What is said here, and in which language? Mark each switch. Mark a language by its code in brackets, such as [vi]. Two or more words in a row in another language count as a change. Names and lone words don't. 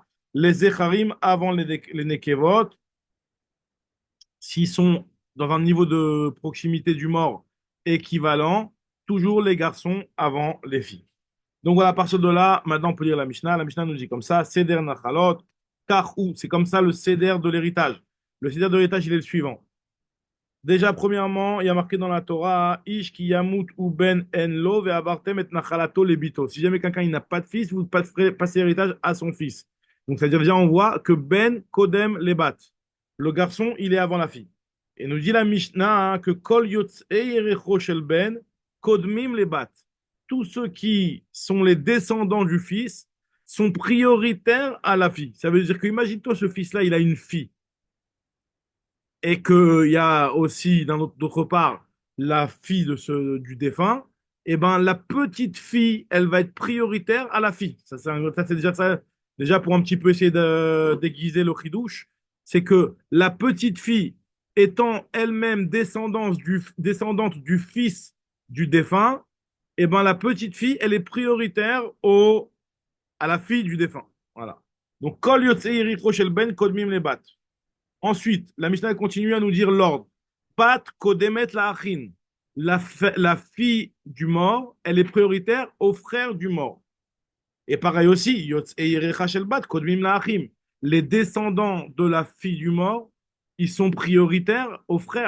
[fr] Les Zecharim avant les Nekevot. S'ils sont dans un niveau de proximité du mort équivalent, toujours les garçons avant les filles. Donc voilà, à partir de là, maintenant on peut lire la Mishnah. La Mishnah nous dit comme ça, [he] סדר נחלות, [fr] Karou, c'est comme ça le Seder de l'héritage. Le Seder de l'héritage, il est le suivant. Déjà, premièrement, il y a marqué dans la Torah, [he] איש כי ימות ובן אין לו והעברתם את נחלתו לבתו. [fr] Si jamais quelqu'un il n'a pas de fils, vous passez l'héritage à son fils. Donc, c'est-à-dire, déjà, on voit que [he] בן קודם לבת. [fr] Le garçon, il est avant la fille. Et nous dit la Mishnah hein, que [he] כל יוצאי ירכו של בן קודמים לבת. [fr] Tous ceux qui sont les descendants du fils sont prioritaires à la fille. Ça veut dire que, imagine-toi, ce fils-là, il a une fille et qu'il y a aussi, d'autre part, la fille du défunt, et ben la petite fille, elle va être prioritaire à la fille. C'est déjà ça, déjà pour un petit peu essayer de déguiser le chidouche, c'est que la petite fille, étant elle-même descendante du fils du défunt, et ben la petite fille, elle est prioritaire à la fille du défunt. Voilà. Donc, [he] כל יוצאי ירכו של בן קודמים לבת. [fr] Ensuite, la Mishnah continue à nous dire l'ordre. [he] בת קודמת לאחין. [fr] La fille du mort, elle est prioritaire au frère du mort. Et pareil aussi, les descendants de la fille du mort, ils sont prioritaires aux frères.